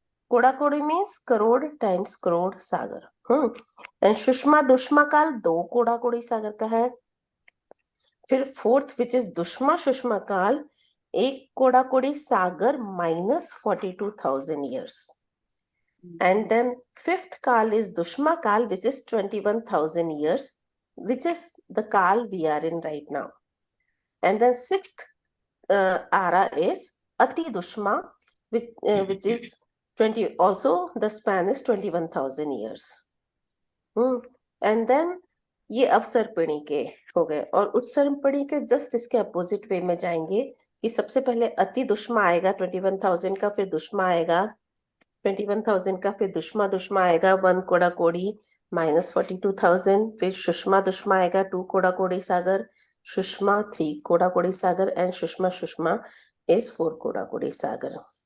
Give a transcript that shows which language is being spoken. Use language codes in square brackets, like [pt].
[en] कोड़ा-कोड़ी means crore times crore सागर। [hi] And Sushma दुष्मा काल 2 कोड़ा-कोड़ी सागर का है। फिर [en] Fourth which is दुष्मा सुषमा काल 1 कोड़ा-कोड़ी सागर minus 42,000 years. And then fifth kal is Dushma kal, which is 21,000 years, which is the kal we are in right now. And then sixth ara is Ati Dushma, which is 20. Also, the span is 21,000 years. And then [hi] ये अवसर्पणी के हो गए, और उत्सर्पणी के [en] just [hi] इसके [en] opposite way [hi] में जाएंगे कि सबसे पहले अति दुष्मा आएगा 21,000 का, फिर दुष्मा आएगा 21,000 का, फिर दुष्मा आएगा 1 कोड़ा-कोड़ी माइनस 42,000, फिर सुषमा दुष्मा आएगा 2 कोड़ा-कोड़ी सागर, सुषमा 3 कोड़ा-कोड़ी सागर, एंड सुषमा इज 4 कोड़ा-कोड़ी सागर।